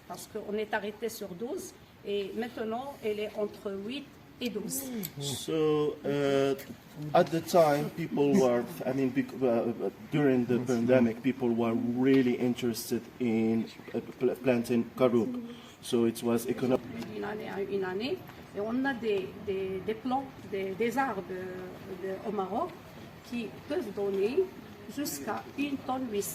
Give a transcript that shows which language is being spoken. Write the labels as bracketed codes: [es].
[fr] Parce qu'on est arrêté sur 12 et maintenant, elle est entre 8 et 12. [en] So, at the time, people were, during the pandemic, people were really interested in planting Caroub. So it was economic. [fr] D'une année à une année, et on a des plants, des arbres au Maroc qui peuvent donner jusqu'à 1,8 tonne.